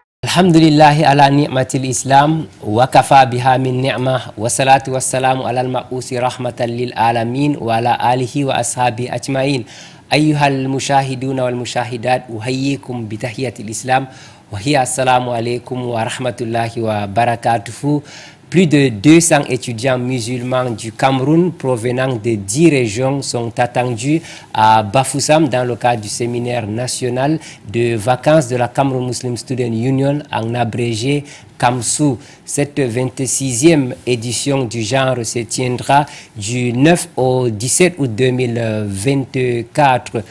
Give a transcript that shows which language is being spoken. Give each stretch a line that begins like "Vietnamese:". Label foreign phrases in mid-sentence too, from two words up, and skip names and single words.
Arabic: الحمد لله على نعمة الإسلام وكفى بها من نعمة والصلاة والسلام على المبعوث رحمة للعالمين وعلى آله وأصحابه أجمعين. أيها المشاهدون والمشاهدات، أحييكم بتحية الإسلام وهي السلام عليكم ورحمة الله وبركاته.
French: Plus de 200 étudiants musulmans du Cameroun provenant de 10 régions sont attendus à Bafoussam dans le cadre du séminaire national de vacances de la Cameroun Muslim Student Union, en abrégé CAMSU. Cette 26e édition du genre se tiendra du 9 au 17 août 2024.